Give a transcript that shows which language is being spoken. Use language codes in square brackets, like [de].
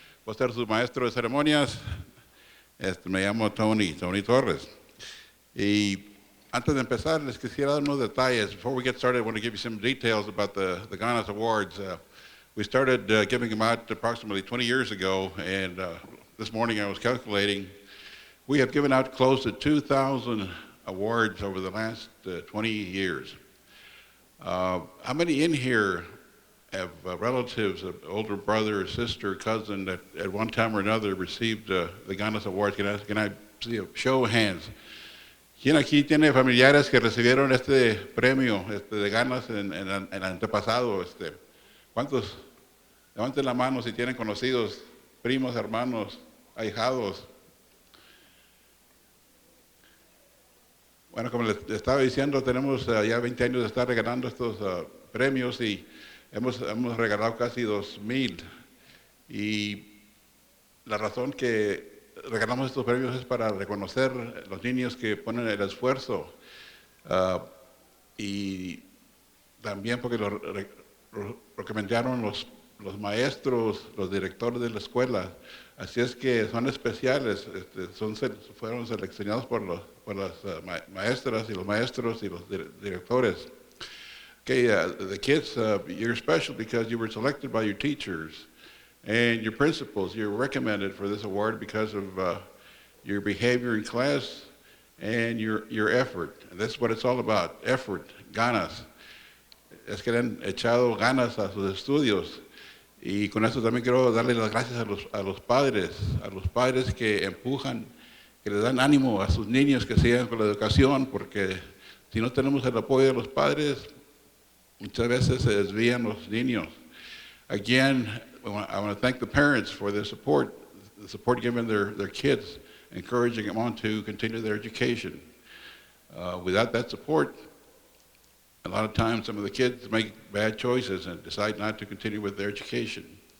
[es] Voy a ser su maestro de ceremonias. Me llamo Tony Torres. Y antes de empezar, les quisiera dar unos detalles. [en] Before we get started, I want to give you some details about the GANAS Awards. We started giving them out approximately 20 years ago, and this morning I was calculating. We have given out close to 2,000 awards over the last 20 years. How many in here have relatives, an older brother or sister, cousin that at one time or another received the GANAS Awards? Can I see a show of hands? [es] ¿Quién aquí tiene familiares que recibieron este premio de GANAS en el antepasado? ¿Cuántos? Levanten la mano si tienen conocidos, primos, hermanos, ahijados. Bueno, como les estaba diciendo, tenemos ya 20 años de estar regalando estos premios y hemos regalado casi 2,000. Y la razón que regalamos estos premios es para reconocer a los niños que ponen el esfuerzo y también porque lo recomendaron los maestros, los directores de la escuela. Así es que son especiales, fueron seleccionados por las maestras y los maestros y los directores. [en] Okay, the kids, you're special because you were selected by your teachers and your principals. You're recommended for this award because of your behavior in class and your effort. And that's what it's all about, effort, ganas. [es] Es que le han echado ganas a sus estudios. Y con esto también quiero darle las gracias a los padres que empujan, que le dan ánimo a sus niños que sigan con la educación, porque si no tenemos el apoyo de los padres, muchas veces se desvían los niños. [en] Again, I want to thank the parents for the support given their kids, encouraging them on to continue their education. Without that support, a lot of times some of the kids make bad choices and decide not to continue with their education.